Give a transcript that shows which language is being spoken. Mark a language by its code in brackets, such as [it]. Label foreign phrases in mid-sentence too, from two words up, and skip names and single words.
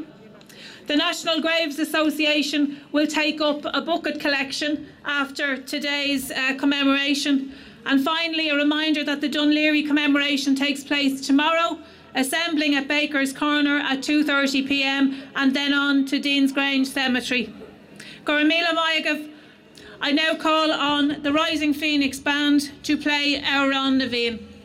[en] The National Graves Association will take up a bucket collection after today's commemoration. And finally, a reminder that the Dún Laoghaire commemoration takes place tomorrow, assembling at Baker's Corner at 2:30 p.m. and then on to Dean's Grange Cemetery. [ga] Gur míle maith. [en] I now call on the Rising Phoenix Band to play our Glasnevin.